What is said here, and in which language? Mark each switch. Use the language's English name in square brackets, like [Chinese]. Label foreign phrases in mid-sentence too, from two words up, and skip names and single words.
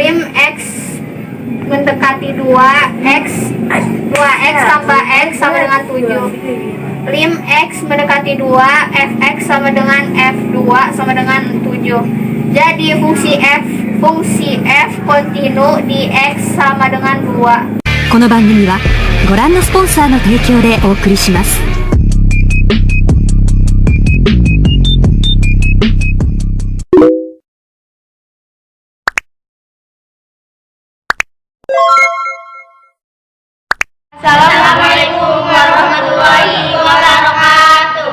[Indonesian] Lim x mendekati 2x tambah x sama dengan 7. Lim X mendekati 2, Fx sama dengan F2 sama dengan 7. Jadi fungsi F fungsi f kontinu di x sama dengan 2. [Japanese] この番組はご覧のスポンサーの提供でお送りします。 [Arabic] السلام عليكم ورحمة الله وبركاته.